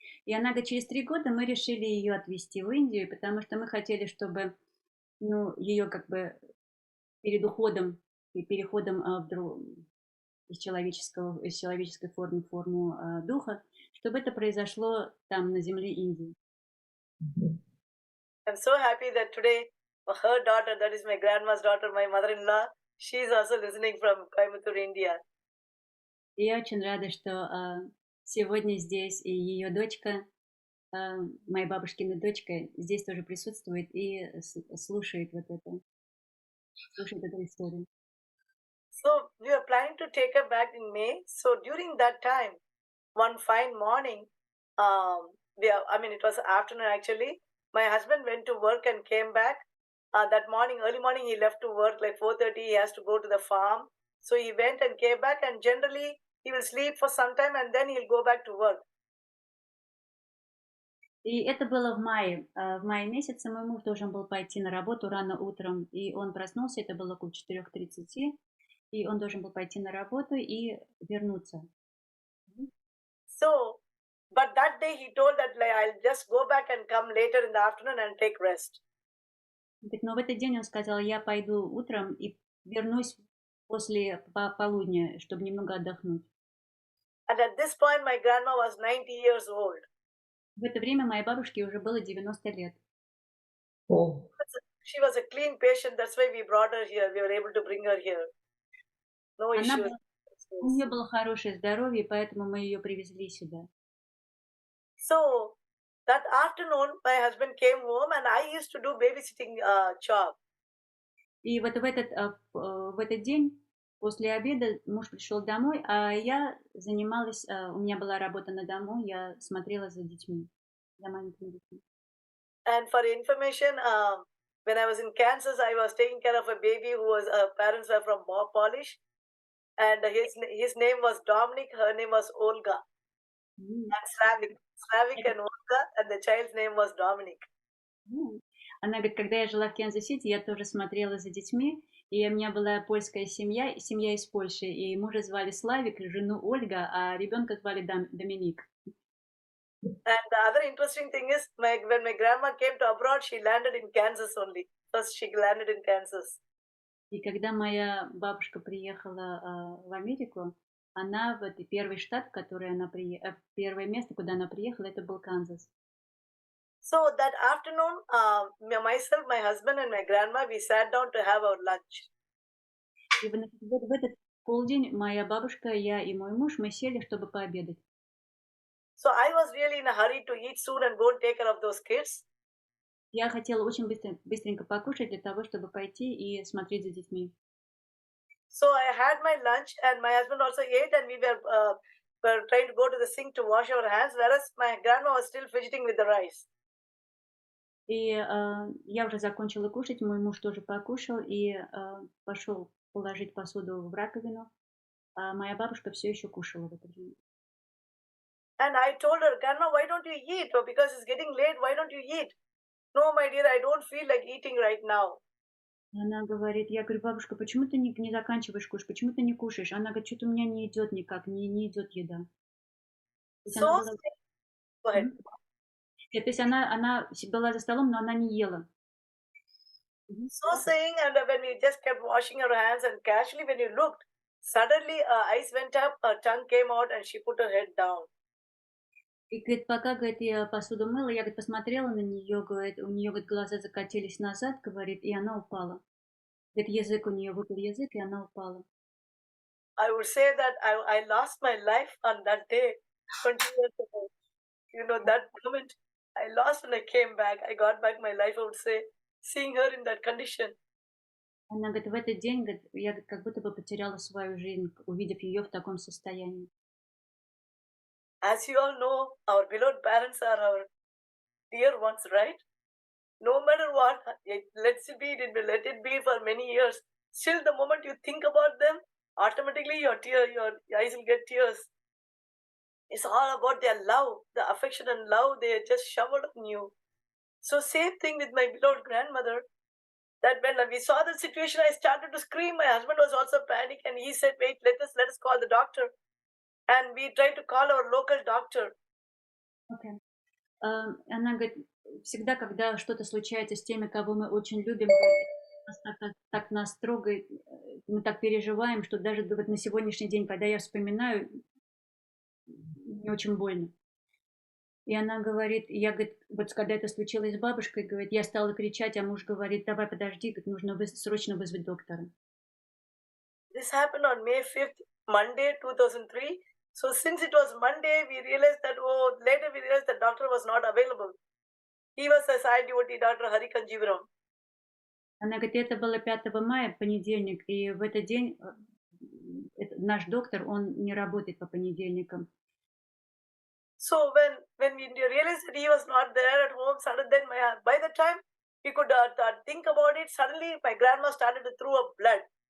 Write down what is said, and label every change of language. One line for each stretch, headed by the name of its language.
Russian: И она говорит, через 3 года мы решили ее отвезти в Индию, потому что мы хотели, чтобы ее как бы перед уходом и переходом из человеческой формы в форму духа, чтобы это произошло там, на земле Индии.
English: I'm so happy that today her daughter, that is my grandma's daughter, my mother-in-law, she is also listening from Coimbatore, India.
Russian: И я очень рада, что сегодня здесь и ее дочка, моя бабушкина дочка, здесь тоже присутствует и слушает эту историю.
English: So we were planning to take her back in May. So during that time, one fine morning, it was afternoon actually. My husband went to work and came back. That morning, early morning, he left to work like 4:30. He has to go to the farm. So he went and came back, and generally he will sleep for some time and then he'll go back to work.
Russian: И это было в мае. В мае месяце мой муж должен был пойти на работу рано утром, и он проснулся, это было около 4:30, и он должен был пойти на работу и вернуться.
English: So, but that day he told that I'll just go back and come later in the afternoon and take rest.
Russian: Но в этот день он сказал, я пойду утром и вернусь после полудня, чтобы немного отдохнуть.
English: And at this point my grandma was 90 years old.
Russian: В это время моей бабушке уже было 90 лет. Oh.
English: She was a clean patient, that's why we brought her here. We were able to bring her here. No issues.
Russian: У нее было хорошее здоровье, поэтому мы ее привезли сюда.
English: So, that afternoon, my husband came home and I used to do babysitting job.
Russian: И вот в этот день, после обеда, муж пришел домой, а я занималась, у меня была работа на дому, я смотрела за детьми, за маленькими детьми.
English: And for information, when I was in Kansas, I was taking care of a baby whose parents were from Polish. And his name was Dominic, her name was Olga. And Slavic and Olga, and the child's name was Dominic.
Russian: Она говорит, когда я жила в Канзас-Сити, я тоже смотрела за детьми, и у меня была польская семья из Польши, и мужа звали Славик, жену Ольга, а ребенка звали Доминик.
English: And the other interesting thing is, when my grandma came to abroad, she landed in Kansas only. First, she landed in Kansas.
Russian: И когда моя бабушка приехала в Америку, она в этот первый штат, первое место, куда она приехала, это был Канзас.
English: So that afternoon, myself, my husband, and my grandma, we sat down to have our lunch.
Russian: И в этот полдень моя бабушка, я и мой муж, мы сели, чтобы пообедать.
English: So I was really in a hurry to eat soon and go and take care of those kids.
Russian: Я хотела очень быстренько покушать для того, чтобы пойти и смотреть за детьми.
English: So I had my lunch and my husband also ate, and we were trying to go to the sink to wash our hands, whereas my grandma was still fidgeting with the rice.
Russian: И я уже закончила кушать, мой муж тоже покушал и пошел положить посуду в раковину, а моя бабушка все еще кушала в это время.
English: And I told her, Grandma, why don't you eat? Because it's getting late, why don't you eat? No, my dear, I don't feel like eating right now.
Russian: Она говорит, я говорю, бабушка, почему ты не заканчиваешь кушать, почему ты не кушаешь? Она говорит, что-то у меня не идет никак, не идет еда.
English: So, go ahead.
Russian: То есть она была за столом, но она не ела.
English: So saying, and when we just kept washing our hands, and casually when you looked, suddenly her eyes went up, her tongue came out, and she put her head down.
Russian: И, говорит, пока, говорит, я посуду мыла, я, говорит, посмотрела на нее, говорит, у нее, говорит, глаза закатились назад, говорит, и она упала. Говорит, язык у нее выпал язык, и она упала.
English: I would say that I lost my life on that day, 20 years ago. You know, that moment I lost when I came back. I got back my life, I would say, seeing her in that condition.
Russian: Она говорит, в этот день, говорит, я как будто бы потеряла свою жизнь, увидев ее в таком состоянии.
English: As you all know, our beloved parents are our dear ones, right? No matter what, let it be for many years. Still, the moment you think about them, automatically your eyes will get tears. It's all about their love, the affection and love they just showered on you. So same thing with my beloved grandmother. That when we saw the situation, I started to scream. My husband was also panic, and he said, "Wait, let us call the doctor." And we tried to call our local doctor. Okay.
Russian: Она говорит, всегда, когда что-то случается с теми, кого мы очень любим, так нас трогает, мы так переживаем, что даже вот на сегодняшний день, когда я вспоминаю, мне очень больно. И она говорит, я, говорит, вот когда это случилось с бабушкой, говорит, я стала кричать, а муж говорит, давай подожди, говорит, нужно срочно вызвать доктора.
English: This happened on May 5th, Monday 2003. So since it was Monday, we realized that, later we realized the doctor was not available. He was a Sai devotee, Dr. Hari Kanjivaram.
Russian: Она говорит, это было 5 мая, понедельник, и в этот день наш доктор, он не работает по понедельникам.
English: So when we realized that he was not there at home, suddenly then by the time we could think about it, suddenly my grandma started to throw up blood.